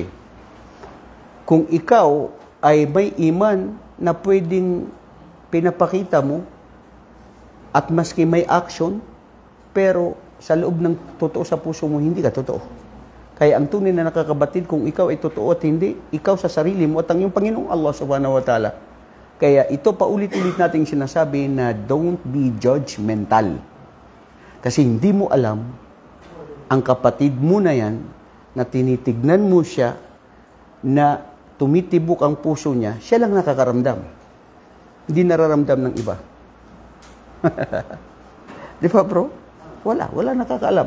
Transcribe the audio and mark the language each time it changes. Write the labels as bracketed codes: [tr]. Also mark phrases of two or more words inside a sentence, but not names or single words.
[tl] Kung ikaw ay may iman na pwedeng pinapakita mo at maski may action, pero sa loob ng totoo sa puso mo, hindi ka totoo. Kaya ang tunay na nakakabatid kung ikaw ay totoo at hindi, ikaw sa sarili mo at ang iyong Panginoong Allah [ar] سبحانه وتعالى. [tl] Kaya ito paulit-ulit nating sinasabi na [en] don't be judgmental. [tl] Kasi hindi mo alam, ang kapatid mo na yan, na tinitignan mo siya, na tumitibok ang puso niya, siya lang nakakaramdam. Hindi nararamdam ng iba. Di ba bro? Wala nakakaalam.